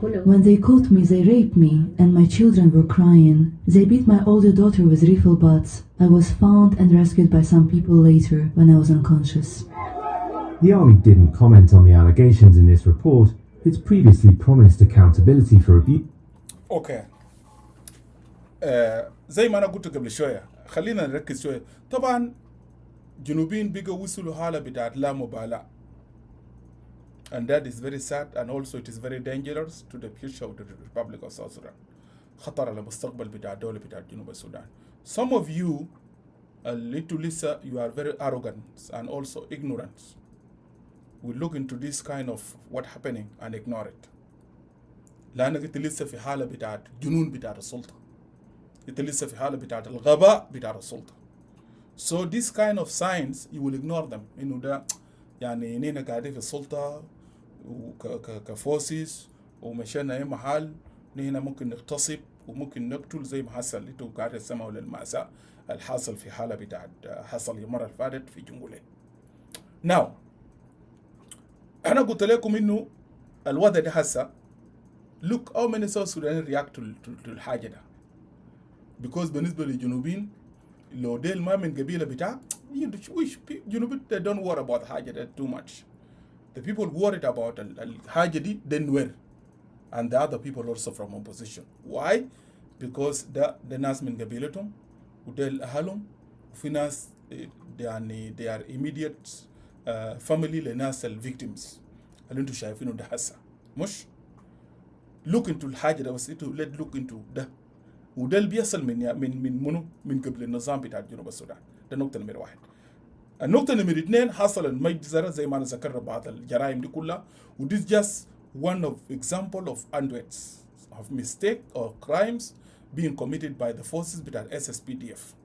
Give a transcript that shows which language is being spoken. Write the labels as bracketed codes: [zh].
[en] When they caught me, they raped me, and my children were crying. They beat my older daughter with rifle butts. I was found and rescued by some people later when I was unconscious. The army didn't comment on the allegations in this report. It's previously promised accountability for abuse. Okay. [ar] زي ما أنا قلت قبل شوية، خلينا نركز شوية. طبعا جنوبين بيجوا وصلوا حالة بتاعت لا مبالاة. [en] And that is very sad, and also it is very dangerous to the future of the Republic of South Sudan. [ar] خطر على المستقبل بتاع الدولة بتاع جنوب السودان. [en] Some of you, a little Lisa, you are very arrogant and also ignorant. We look into this kind of what happening and ignore it. [ar] لأنك أنت لسه في حالة بتاعت جنون بتاعت السلطة. أنت لسه في حالة بتاعت الغباء بتاعت السلطة. [en] So this kind of signs you will ignore them. [ar] إنه ده يعني إننا قاعدين في السلطة كفورسز ومشينا أي محل نحن ممكن نغتصب وممكن نقتل زي ما حصل اللي قاعد تسمعوا للمأساة الحاصل في حالة بتاعت حصل المرة اللي فاتت في جنجولين. [en] Now [ar] أنا قلت لكم إنه الوضع ده هسه [en] look how many South Sudanese react to [ar] الحاجة ده [en] because [ar] بالنسبة للجنوبين لو ديل ما من قبيلة بتاع جنوبين [en] they don't worry about [ar] الحاجة ده [en] too much. The people worried about [ar] الحاجة دي [en] then were and the other people also from opposition. Why? Because the [ar] ناس من قبيلتهم وديل أهلهم وفي ناس يعني [en] they are immediate family [ar] لناس victims اللي انتوا شايفينه ده هسه مش [en] look into [ar] الحاجة ده بس انتوا [en] let look into [ar] ده وده اللي بيحصل من قبل النظام بتاع جنوب السودان. ده نقطة نمرة 1. النقطة نمرة 2 حصل المجزرة زي ما أنا ذكرت بعض الجرائم دي كلها [en] و this just one of example of hundreds of mistake or crimes being committed by the forces بتاع SSPDF.